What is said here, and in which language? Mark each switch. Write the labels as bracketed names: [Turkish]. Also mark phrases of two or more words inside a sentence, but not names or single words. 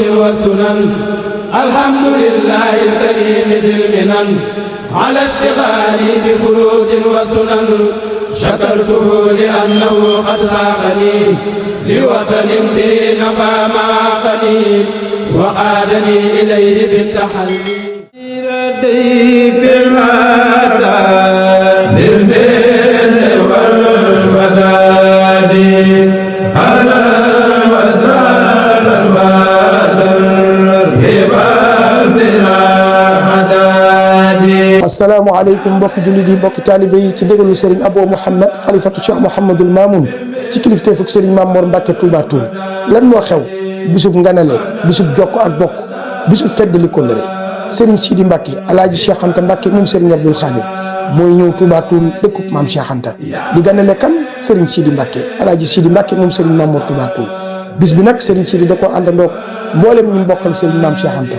[Arabic] وسنن الحمد لله الكريم ذي المنن على اشتغالي بفروض وسنن شكرته لأنه قد ساقني لوطن به نفى معقني وقادني إليه بالتحلي في المدى بالبر والوداد أهلا وسهلا السلام عليكم [Wolof] mbokki jullit yi mbokki taalibe yi ci déglu Serigne Abo Mouhamed xalifatu Cheikh Mouhamadul Mamoun ci kilifteefug Serigne Mamor Mbacke Touba Toul lan moo xew bisub nganale bisub jokko ak bokk bisub feddali kóllëre Serigne Sidi Mbacke alaaji Cheikh Anta Mbacke moom Serigne Abdoul Khadir mooy ñëw Touba Toul dëkkub maam Cheikh Anta di ganale kan Serigne Sidi Mbacke alaaji Sidi Mbacke moom Serigne Mamor Touba Toul bis bi nag Serigne Sidi da koo àndandoog mboolem ñu bokkal Serigne maam Cheikh Anta